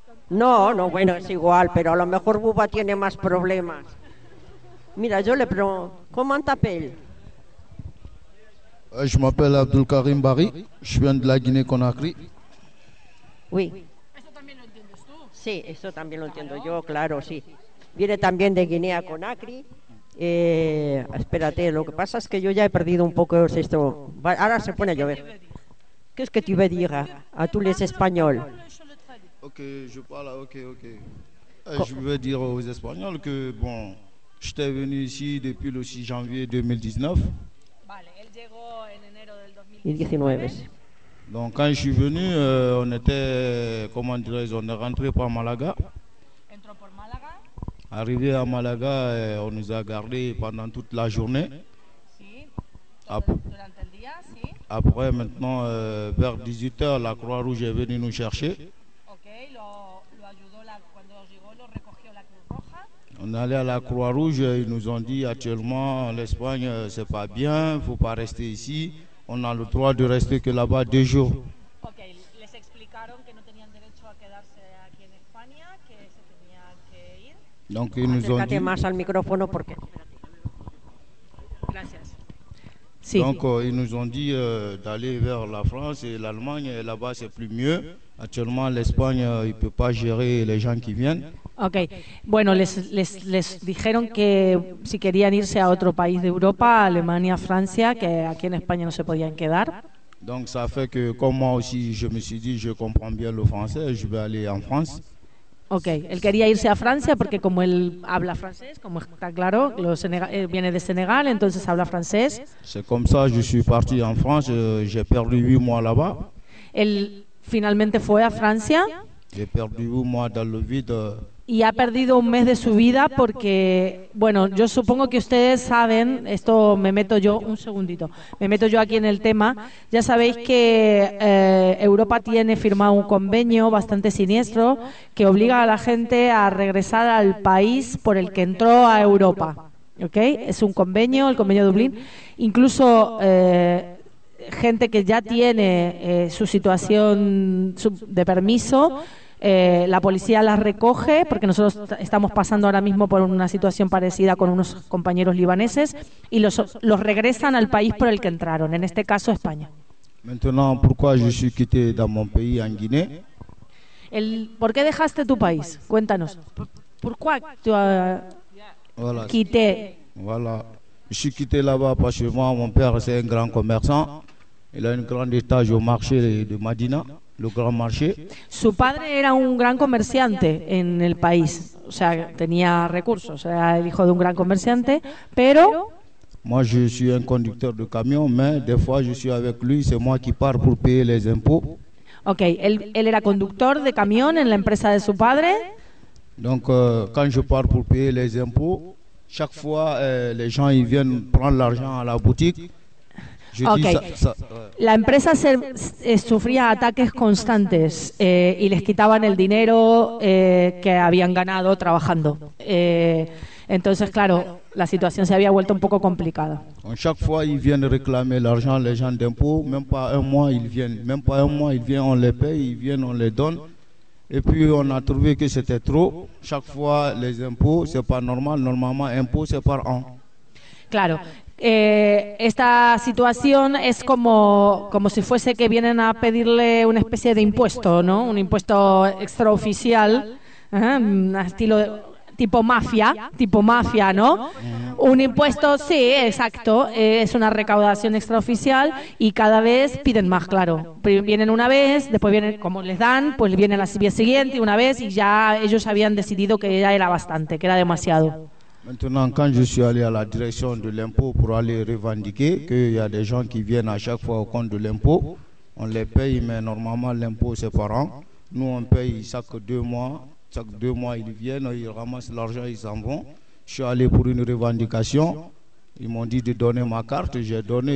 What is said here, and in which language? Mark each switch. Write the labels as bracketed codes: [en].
[es] No, no, bueno, es igual, pero a lo mejor Buba tiene más problemas. Mira, yo le pregunto, ¿cómo [fr] t'appelles? Je m'appelle Abdul Karim Bari, je viens de la Guinée-Conakry. Oui. [es] ¿Eso también lo entiendes tú? Sí, eso también lo entiendo yo, claro, sí. Viene también de Guinea-Conakry. Espérate, lo que pasa es que yo ya he perdido un poco esto. Ahora se pone a llover. ¿Qué es que tú me digas? A tú lees español. [fr] Ok, je parle, ok. Je veux dire aux Espagnols que, bon, j'étais venu ici depuis le 6 janvier 2019. [es] Vale, él llegó en enero del 2019. [fr] Donc, quand je suis venu, on était, comment dirais-je, on est rentré par Malaga. [es] por Málaga. [fr] Arrivé à Malaga, on nous a gardé pendant toute la journée. [es] Durante el día, sí. [fr] Après, maintenant, vers 18h, la Croix-Rouge est venue nous chercher. [es] Okay, lo ayudó la, cuando llegó, lo recogió la Cruz Roja. [fr] On est allé à la Croix-Rouge, ils nous ont dit actuellement, l'Espagne, c'est pas bien, faut pas rester ici, on a le droit de rester que là-bas deux jours. [es] Okay, les explicaron que no tenían derecho a quedarse aquí en España, que se tenía que ir. [fr] Donc, ils nous ont dit... [es] más al micrófono porque... Gracias. Sí. [fr] Donc ils nous ont dit d'aller vers la France et l'Allemagne, et là-bas c'est plus mieux. Actuellement l'Espagne, il ne peut pas gérer les gens qui viennent. [es] Ok, bueno, les dijeron que si querían irse a otro país de Europa, Alemania, Francia, que aquí en España no se podían quedar. [fr] Donc ça fait que comme moi aussi je me suis dit je comprends bien le français, je vais aller en France. [es] Ok, él quería irse a Francia porque como él habla francés, como está claro, lo viene de Senegal, entonces habla francés. [fr] C'est comme ça, je suis parti en France, j'ai perdu 8 mois là-bas. [es] Él finalmente fue a Francia. [fr] J'ai perdu 8 mois dans le vide. [es] Y ha perdido un mes de su vida porque, bueno, yo supongo que ustedes saben, esto me meto yo, un segundito, me meto yo aquí en el tema, ya sabéis que Europa tiene firmado un convenio bastante siniestro que obliga a la gente a regresar al país por el que entró a Europa, ¿ok? Es un convenio, el convenio de Dublín, incluso... gente que ya tiene su situación de permiso, la policía las recoge, porque nosotros estamos pasando ahora mismo por una situación parecida con unos compañeros libaneses, y los regresan al país por el que entraron, en este caso España. [fr] Maintenant, pourquoi je suis quitté dans mon pays en Guinée? [es] ¿Por qué dejaste tu país? Cuéntanos. ¿Por qué [fr] tu quitté? Voilà. Je suis quitté là-bas parce que moi, mon père, c'est un grand commerçant. Il a un grand étage au marché de Madina, le grand marché. [es] Su padre era un gran comerciante en el país. O sea, tenía recursos. Era el hijo de un gran comerciante, pero... [fr] Moi, je suis un conducteur de camion, mais des fois, je suis avec lui. C'est moi qui pars pour payer les impôts. [es] Ok, él era conductor de camión en la empresa de su padre. [fr] Donc, quand je pars pour payer les impôts, chaque fois, les gens ils viennent prendre l'argent à la boutique. Je ok. Dis ça. [es] La empresa sufría ataques constantes y les quitaban el dinero que habían ganado trabajando. Entonces, claro, la situación se había vuelto un poco complicada. [fr] En chaque fois, ils viennent réclamer l'argent, les gens d'impôt. Même pas un mois, ils viennent. Même pas un mois, ils viennent, on les paye, ils viennent, on les donne. Et puis on a trouvé que c'était trop. Chaque fois les impôts, c'est pas normal. Normalement, impôts c'est par an. [es] Claro, esta situación es como si fuese que vienen a pedirle una especie de impuesto, ¿no? Un impuesto extraoficial, estilo tipo mafia, ¿no? Un impuesto, sí, exacto, es una recaudación extraoficial y cada vez piden más, claro. Vienen una vez, después vienen, como les dan, pues vienen la siguiente una vez y ya ellos habían decidido que ya era bastante, que era demasiado. [fr] Maintenant, quand je suis allé à la direction de l'impôt pour aller revendiquer qu'il y a des gens qui viennent à chaque fois au compte de l'impôt, on les paye, mais normalement l'impôt c'est par an. Nous on paye chaque deux mois ils viennent, ils ramassent l'argent, ils s'en vont. Je suis allé pour une revendication. Ils m'ont dit de donner ma carte. J'ai donné.